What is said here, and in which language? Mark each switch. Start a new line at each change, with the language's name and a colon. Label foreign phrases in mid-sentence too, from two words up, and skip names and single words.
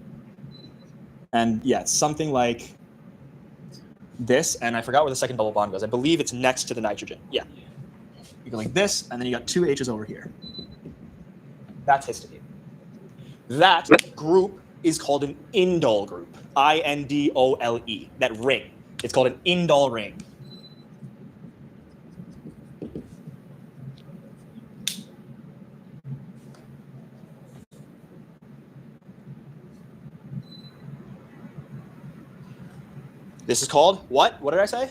English: And yeah, it's something like this. And I forgot where the second double bond goes. I believe it's next to the nitrogen. Yeah. You go like this, and then you got two H's over here. That's histidine. That group is called an indole group. I-N-D-O-L-E. That ring. It's called an indole ring. This is called what? What did I say?